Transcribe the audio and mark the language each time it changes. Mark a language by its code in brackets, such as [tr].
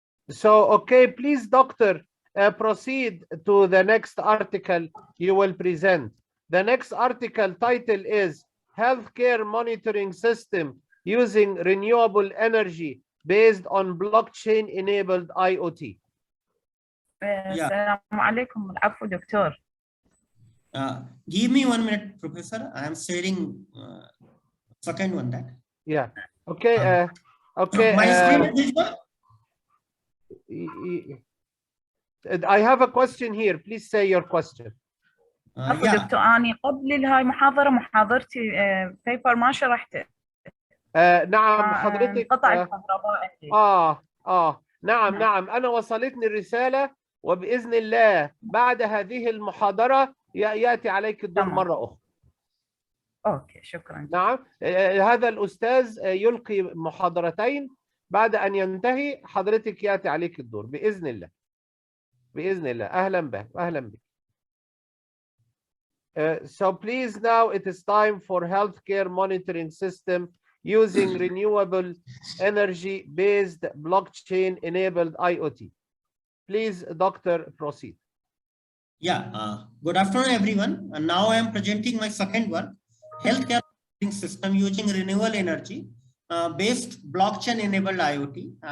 [en] So, okay, please, Doctor, proceed to the next article you will present. The next article title is Healthcare Monitoring System Using Renewable Energy Based on Blockchain-Enabled IoT. [ar] السلام عليكم. العفو دكتور. [en] Give me 1 minute, Professor. I am sharing second one that. Yeah. Okay. Okay. My screen is visible? I have a question here. Please say your question. [ar] عفوا دكتور أنا قبل هاي محاضرة محاضرتي بيبر ما شرحته. نعم حضرتك قطع الكهرباء. نعم أنا وصلتني الرسالة وبإذن الله بعد هذه المحاضرة يأتي عليك الدور مرة أخرى. أوكي شكرا. نعم هذا الأستاذ يلقي محاضرتين بعد أن ينتهي حضرتك يأتي عليك الدور بإذن الله. بإذن الله. أهلا بك. أهلا بك. [en] So please now it is time for healthcare monitoring system using renewable energy based blockchain enabled IoT. Please, Doctor, proceed. Yeah, good afternoon, everyone. And now I am presenting my second work, healthcare monitoring system using renewable energy based blockchain enabled IoT.